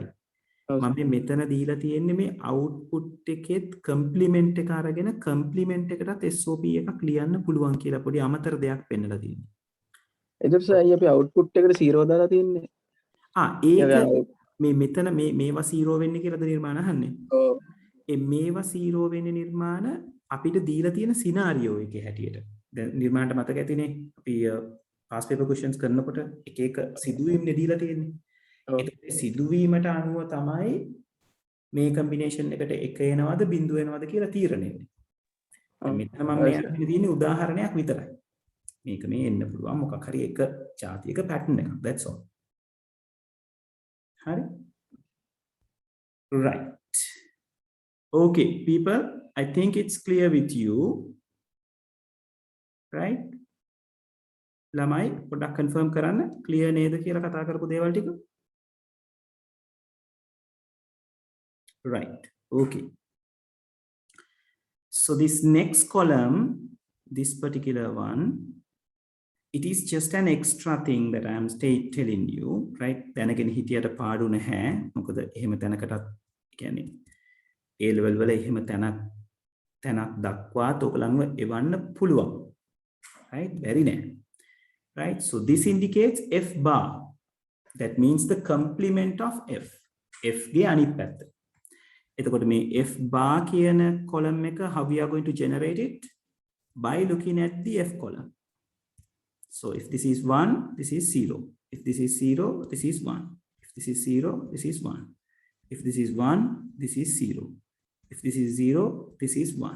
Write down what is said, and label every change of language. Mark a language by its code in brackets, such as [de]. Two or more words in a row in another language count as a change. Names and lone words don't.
[si] මම මෙතන දීලා තියෙන්නේ මේ output එකෙත් complement එක අරගෙන complement එකටත් SOP එකක් ලියන්න පුළුවන් කියලා පොඩි අමතර දෙයක් පෙන්නලා තියෙනවා. එතකොට සර් අපි අවුට්පුට් එකට 0 දාලා තියන්නේ. ඒක මේ මෙතන මේවා 0 වෙන්නේ කියලාද නිර්මාණ අහන්නේ? ඔව්. මේවා 0 වෙන්නේ නිර්මාණ අපිට දීලා තියෙන සිනාරියෝ එකේ හැටියට. දැන් නිර්මාණයට මතක ඇතිනේ අපි [en] past paper questions [si] කරනකොට එක එක සිදුවීම් දීලා තියෙන්නේ. ඒකේ සිදුවීමට අනුව තමයි මේ කම්බිනේෂන් එකට 1 එනවද බිඳුව එනවද කියලා තීරණය වෙන්නේ. මෙතන මම මේ අරගෙන තියෙන්නේ උදාහරණයක් විතරයි. මේක මේ එන්න පුළුවන් මොකක් හරි එක જાතියක pattern එකක්. [en] That's all. [si] හරි? Right. [en] Okay, people, I think it's clear with you. Right? [si] ළමයි පොඩ්ඩක් confirm කරන්න clear නේද කියලා කතා කරපු දේවල් ටික? [en] Right. Okay. So this next column, this particular one, it is just an extra thing that I am telling you, right? Then again, [si] හිතියට පාඩු නැහැ. මොකද එහෙම තැනකටත් කියන්නේ A level වල එහෙම තැනක් දක්වාත් ඔයගලන්ව එවන්න පුළුවන්. [en] Right? Very nice. Right? So this indicates F bar. That means the complement of F. [si] F ගේ අනිත් පැත්ත. එතකොට මේ F bar කියන column එක, [en] how we are going to generate it? By looking at the F column. So if this is 1, this is 0. If this is 0, this is 1. If this is 0, this is 1. If this is 1, this is 0. If this is 0, this is 1.